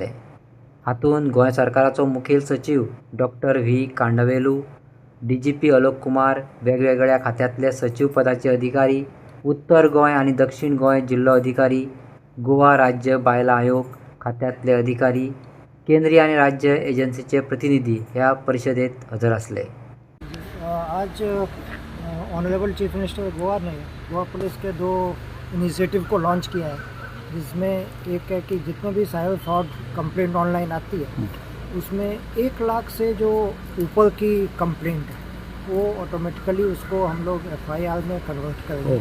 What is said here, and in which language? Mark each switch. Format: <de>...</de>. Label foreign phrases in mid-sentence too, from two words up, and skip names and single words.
<kok>हातूंत गोंय सरकाराचो मुखेल सचिव डॉक्टर V कांडवेलू, DGP अलोक कुमार, वेगवेगळ्या खात्यांतले सचिव पदाचे अधिकारी, उत्तर गोंय आनी दक्षिण गोंय जिल्लो अधिकारी, गोवा राज्य बायला आयोग खात्यांतले अधिकारी, केंद्रीय आनी राज्य एजन्सीचे प्रतिनिधी ह्या परिशदेत हजर आसले।</kok> <hi>आज</hi> <en>Honourable Chief Minister Goa</en> <hi>ने गोवा पुलिस के 2 इनिशिएटिव को लॉन्च किया है, जिसमें एक है कि जितने भी</hi> <en>cyber fraud complaint online</en> <hi>आती है उसमें 1 लाख से जो ऊपर की कंप्लेंट है वो ऑटोमेटिकली उसको हम लोग FIR में कन्वर्ट करेंगे।</hi>